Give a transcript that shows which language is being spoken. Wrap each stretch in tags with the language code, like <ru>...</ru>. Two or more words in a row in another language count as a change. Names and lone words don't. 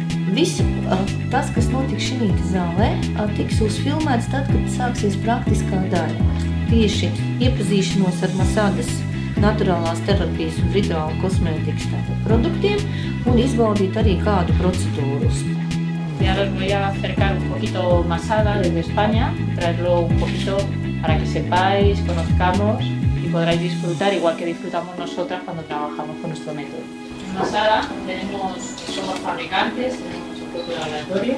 <lv>Visu tas, kas notiks šī zālē, tiks uzfilmēts tad, kad sāksies praktiskā daļa. Tieši iepazīšanos ar Masadas naturālās terapijas un rituāla kosmētikas produktiem un izbaudīt arī kādu procedūru.</lv> <es>Y ahora os voy a acercar un poquito Masada desde España, traerlo un poquito para que sepáis, conozcamos y podráis disfrutar igual que disfrutamos nosotras cuando trabajamos con nuestro método. En Masada somos fabricantes, tenemos nuestro propio laboratorio.</es>